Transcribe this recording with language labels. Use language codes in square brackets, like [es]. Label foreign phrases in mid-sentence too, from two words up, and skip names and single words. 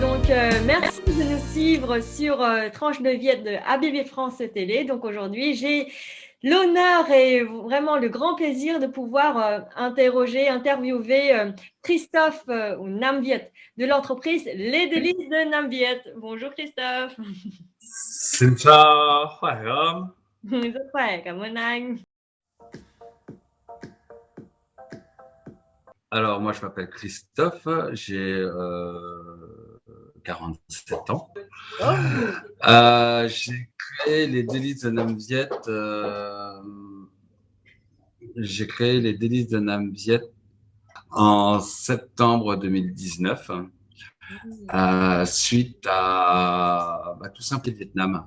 [fr] merci de nous suivre sur Tranche de Viette de ABB France Télé. Donc aujourd'hui, j'ai l'honneur et vraiment le grand plaisir de pouvoir interviewer Christophe ou Nam Viet de l'entreprise Les Délices de Nam Viet. Bonjour Christophe. [vi] Xin chào, khỏe không? Rất khỏe, cảm ơn anh. [fr] Alors, moi, je m'appelle Christophe, j'ai 47 ans. Oh. J'ai créé les Délices de Nam Viet. J'ai créé les Délices de Nam Viet en septembre 2019, suite à tout simplement Vietnam.